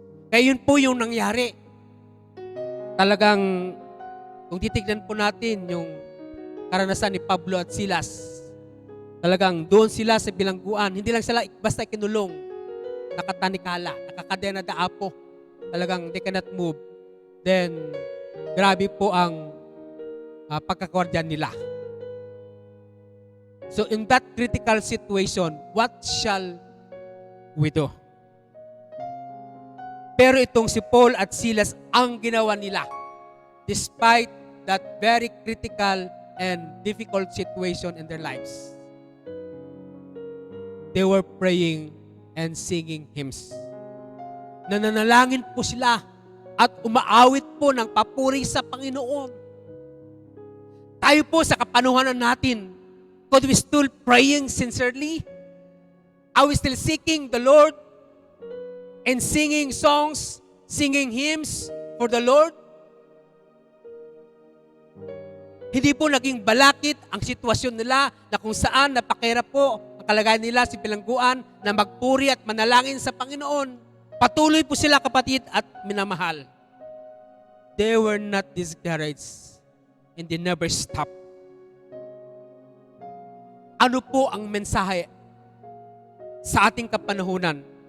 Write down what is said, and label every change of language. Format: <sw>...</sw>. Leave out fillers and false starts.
<tl>Kaya yun po yung nangyari. Talagang, kung titignan po natin yung karanasan ni Pablo at Silas, talagang doon sila sa bilangguan. Hindi lang sila basta kinulong, nakatanikala, nakakadena daapo. Talagang</tl> <en>they cannot move.</en> <tl>Then, grabe po ang pagkakwardiyan nila.</tl> <en>So, in that critical situation, what shall we do?</en> <tl>Pero itong si Paul at Silas, ang ginawa nila,</tl> <en>despite that very critical and difficult situation in their lives, they were praying and singing hymns.</en> <tl>Nananalangin po sila at umaawit po ng papuri sa Panginoon. Tayo po sa kapanuhanan natin,</tl> <en>could we still praying sincerely? Are we still seeking the Lord and singing songs, singing hymns for the Lord?</en> <tl>Hindi po naging balakit ang sitwasyon nila na kung saan napakahirap po ang kalagayan nila sa bilangguan na magpuri at manalangin sa Panginoon. Patuloy po sila, kapatid at minamahal.</tl> <en>They were not discouraged and they never stopped.</en> <tl>Ano po ang mensahe sa ating kapanahunan?</tl>